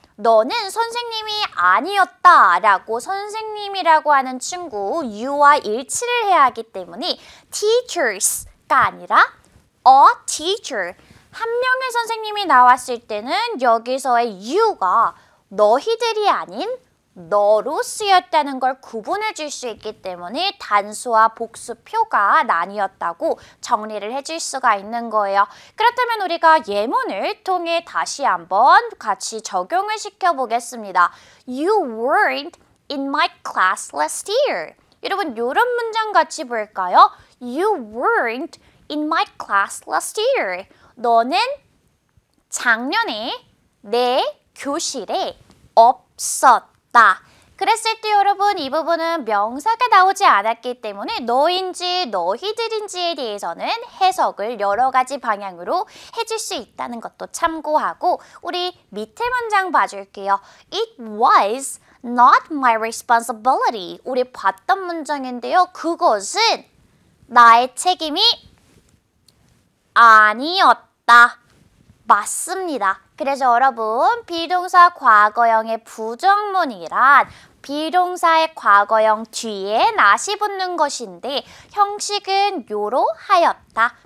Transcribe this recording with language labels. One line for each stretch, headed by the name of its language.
Korean: 너는 선생님이 아니었다 라고 선생님이라고 하는 친구 you와 일치를 해야 하기 때문에 teachers가 아니라 a teacher 한 명의 선생님이 나왔을 때는 여기서의 you가 너희들이 아닌 너로 쓰였다는 걸 구분해 줄 수 있기 때문에 단수와 복수표가 나뉘었다고 정리를 해줄 수가 있는 거예요. 그렇다면 우리가 예문을 통해 다시 한번 같이 적용을 시켜보겠습니다.
English: You weren't in my class last year.
Korean: 여러분 이런 문장 같이 볼까요?
English: You weren't in my class last year.
Korean: 너는 작년에 내 교실에 없었다. 그랬을 때 여러분 이 부분은 명사가 나오지 않았기 때문에 너인지 너희들인지에 대해서는 해석을 여러 가지 방향으로 해줄 수 있다는 것도 참고하고 우리 밑에 문장 봐줄게요.
English: It was not my responsibility.
Korean: 우리 봤던 문장인데요. 그것은 나의 책임이 아니었다. 맞습니다. 그래서 여러분 비동사 과거형의 부정문이란 비동사의 과거형 뒤에 not이 붙는 것인데 형식은 요로 하였다.